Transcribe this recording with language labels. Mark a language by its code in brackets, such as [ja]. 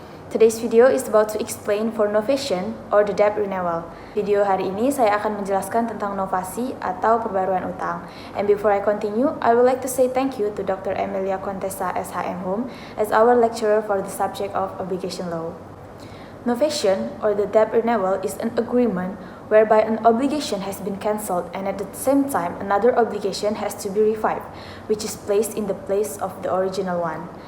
[en] Today's video is about to explain for novation or the debt renewal. [id] Video hari ini saya akan menjelaskan tentang novasi atau perbaruan utang. [en] And before I continue, I would like to say thank you to Dr. Emilia Contessa SHM Home as our lecturer for the subject of obligation law. Novation, or the debt renewal, is an agreement whereby an obligation has been cancelled and at the same time another obligation has to be revived, which is placed in the place of the original one.